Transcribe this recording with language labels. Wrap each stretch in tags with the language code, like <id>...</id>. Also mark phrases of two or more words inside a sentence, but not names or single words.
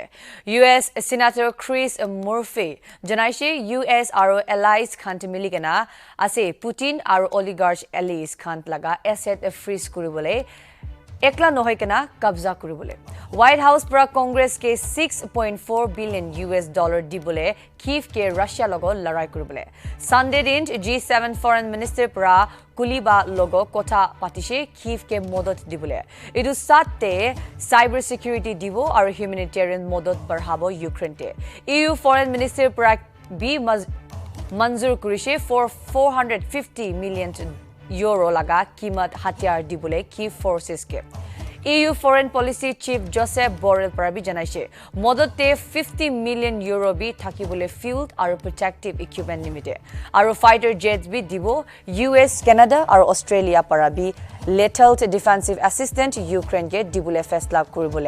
<nag>US Senator Chris Murphy janaishe US aro allies khant miligena ase Putin aro oligarch allies khant laga</nag> <en>asset freeze</en> <nag>kuribole ekla nohoi kana kabza kuribole. White House para Congress ke 6.4</nag> <en>billion US dollar</en> <nag>dibole Kiev ke Russia logo larai kuribole. Sunday din</nag> <en>G7 foreign minister</en> <nag>para Kuliba logo kota patishe Kiev ke modot dibule. Idu satte</nag> <en>cyber security</en> <nag>dibo aru humanitarian modot barhabo Ukraine te.</nag> <en>EU foreign minister</en> <nag>para B manzur kurishe</nag> <en>for 450 million euro</en> <nag>laga kimat hatyar dibule Kiev forces ke.</nag> <en>EU Foreign Policy Chief</en> <nag>Joseph Borrell Parabi janaishe modote</nag> <en>50 million euro</en> <nag>bi thakibole field aru</nag> <en>protective equipment</en> <nag>nimite aru</nag> <en>fighter jets</en> <nag>bi dibo US Canada aru Australia parabi</nag> <en>lethal defensive assistant</en> <nag>Ukraine ke dibule faisla kuribole.</nag>